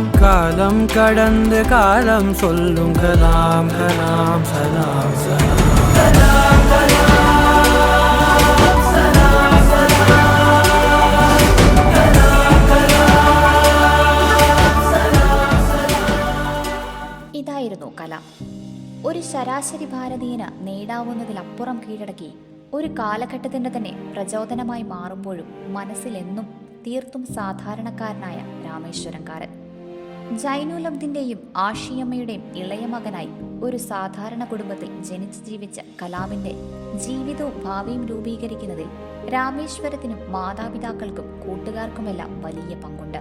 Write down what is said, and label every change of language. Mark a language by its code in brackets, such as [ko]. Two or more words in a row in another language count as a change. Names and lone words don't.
[ta] காலம் கடந்து காலம் சொல்லும் கலாம் கலாம் சலாம் சலாம். கலாம் கலாம் சலாம் சலாம். கலாம் கலாம் சலாம் சலாம். [ml] ഇതായിരുന്നു കലാം. ഒരു ശരാശരി ഭാരതീയന് നേടാവുന്നതിലപ്പുറം കീഴടക്കി ഒരു കാലഘട്ടത്തിന്റെ തന്നെ പ്രചോദനമായി മാറുമ്പോഴും മനസ്സിലെന്നും തീർത്തും സാധാരണക്കാരനായ രാമേശ്വരംകാരൻ. ജൈനുലബ്ദിന്റെയും ആഷിയമ്മയുടെയും ഇളയ മകനായി ഒരു സാധാരണ കുടുംബത്തിൽ ജനിച്ചു ജീവിച്ച കലാമിന്റെ ജീവിതവും ഭാവിയും രൂപീകരിക്കുന്നതിൽ രാമേശ്വരത്തിനും മാതാപിതാക്കൾക്കും കൂട്ടുകാർക്കുമെല്ലാം വലിയ പങ്കുണ്ട്.